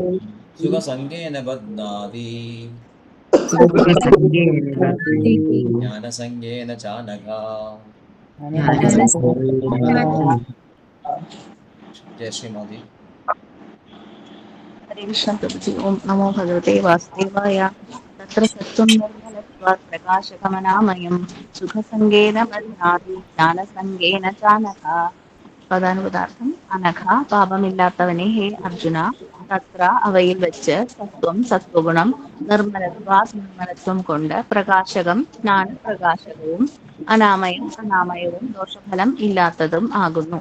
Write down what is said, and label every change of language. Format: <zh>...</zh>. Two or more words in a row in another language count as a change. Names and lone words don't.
<sa>सुखसङ्गेन बध्नाति ज्ञानसङ्गेन चानघा जय श्रीमती। हरे कृष्ण प्रभुजी। ओम नमो भगवते वासुदेवाय। तत्र सत्त्वं निर्मलत्वात् प्रकाशकमनामयं सुखसङ्गेन बध्नाति ज्ञानसङ्गेन चानघा.</sa> <ml>പദാനുപദാർത്ഥം അനഘ പാപമില്ലാത്തവനെ ഹേ അർജുന തത്ര അവയിൽ വെച്ച് സത്വം സത്വഗുണം നിർമ്മലത്വം കൊണ്ട് പ്രകാശകം ജ്ഞാനപ്രകാശകവും അനാമയം അനാമയവും ദോഷഫലം ഇല്ലാത്തതും ആകുന്നു.</ml>